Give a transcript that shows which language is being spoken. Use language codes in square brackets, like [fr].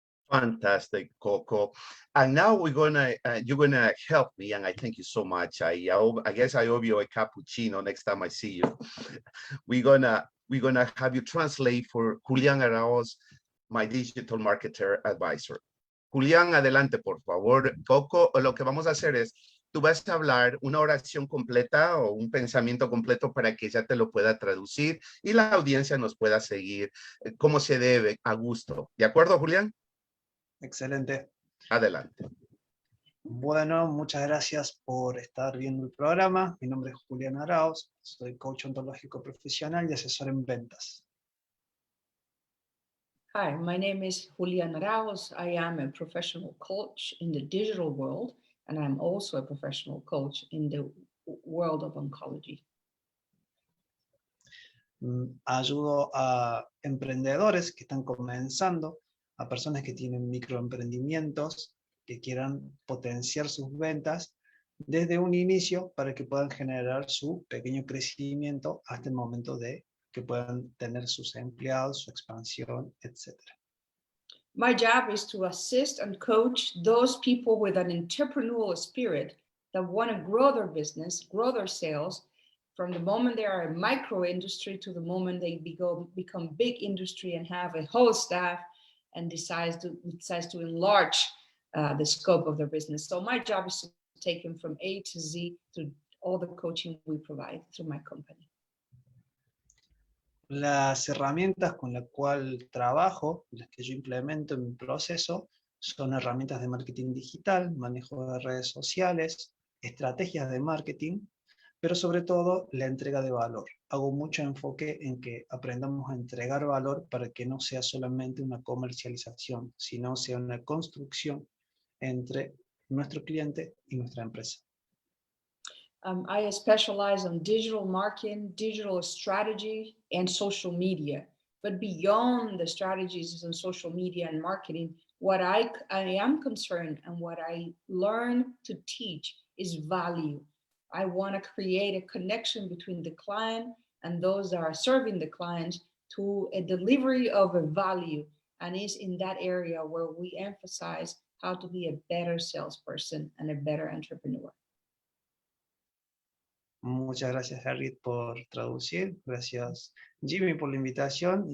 [en] Fantastic, Coco. And now you're gonna help me, and I thank you so much. I guess I owe you a cappuccino next time I see you. We're gonna have you translate for Julián Arauz, my digital marketer advisor. [es] Julián, adelante, por favor. Coco, lo que vamos a hacer es, tú vas a hablar una oración completa o un pensamiento completo para que ella te lo pueda traducir y la audiencia nos pueda seguir como se debe, a gusto. ¿De acuerdo, Julián? Excelente. Adelante. Bueno, muchas gracias por estar viendo el programa. Mi nombre es Julián Arauz, soy coach ontológico profesional y asesor en ventas. [en] Hi, my name is Julián Arauz. I am a professional coach in the digital world, and I'm also a professional coach in the world of oncology. [es] Ayudo a emprendedores que están comenzando, a personas que tienen microemprendimientos, que quieran potenciar sus ventas desde un inicio para que puedan generar su pequeño crecimiento hasta el momento de que puedan tener sus empleados, su expansión, etc. [en] My job is to assist and coach those people with an entrepreneurial spirit that want to grow their business, grow their sales, from the moment they are a micro industry to the moment they become big industry and have a whole staff and decides to enlarge the scope of their business. So my job is to take them from A to Z through all the coaching we provide through my company. [es] Las herramientas con las cuales trabajo, las que yo implemento en mi proceso, son herramientas de marketing digital, manejo de redes sociales, estrategias de marketing, pero sobre todo la entrega de valor. Hago mucho enfoque en que aprendamos a entregar valor para que no sea solamente una comercialización, sino sea una construcción entre nuestro cliente y nuestra empresa. [en] I specialize on digital marketing, digital strategy, and social media. But beyond the strategies on social media and marketing, what I am concerned and what I learn to teach is value. I want to create a connection between the client and those that are serving the clients to a delivery of a value. And it's in that area where we emphasize how to be a better salesperson and a better entrepreneur. [es] Muchas gracias, Harriet, por traducir. Gracias, Jimmy, por la invitación.